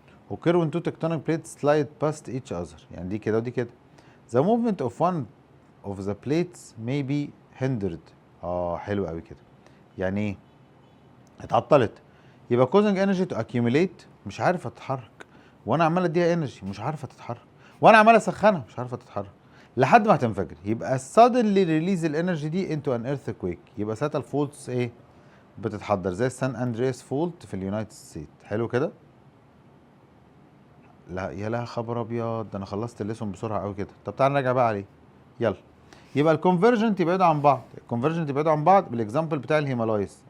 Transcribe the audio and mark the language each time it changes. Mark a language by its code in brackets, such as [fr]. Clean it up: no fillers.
[en] occur when two tectonic plates slide past each other. [ar] يعني دي كده ودي كده. [en] the movement of one of the plates may be hindered. [ar] حلو قوي كده. يعني ايه؟ اتعطلت. يبقى [en] causing energy to accumulate، [ar] مش عارفه تتحرك، وانا عمال اديها انرجي مش عارفه تتحرك، وانا عمال اسخنها مش عارفه تتحرك لحد ما هتنفجر. [en] يبقى suddenly release الانرجي دي into an earthquake. [ar] يبقى ساعتها الفولتس ايه؟ بتتحضر زي السان اندرياس فولت في اليونايتد ستيت. حلو كده. لا يا لها خبر ابيض، ده انا خلصت الليسون بسرعه قوي كده. طب تعال نرجع بقى عليه. يلا. يبقى الكونفرجنت يبعدوا عن بعض، الكونفرجنت يبعدوا عن بعض بالاكزامبل بتاع الهيمالايز.